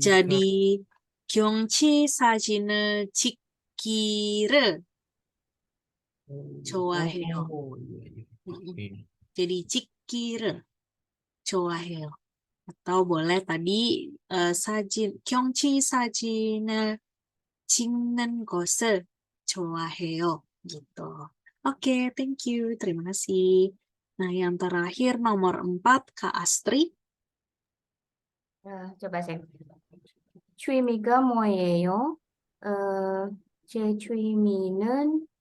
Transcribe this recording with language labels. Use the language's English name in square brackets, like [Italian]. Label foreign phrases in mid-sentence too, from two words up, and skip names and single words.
[Korean] jadi 경치 사진을 찍기를 좋아해요. [Indonesian] iya, iya. Mm-mm. Oke. [Korean] Jadi 찍기를 좋아해요. [Indonesian] Atau boleh tadi [Korean] 경치 사진을 찍는 것을 좋아해요. [Indonesian] Gitu. Oke, [English] thank you. [Indonesian] Terima kasih. Nah, yang terakhir nomor 4, Kak Astri. coba saya. [Korean] 취미가 뭐예요? 제 취미는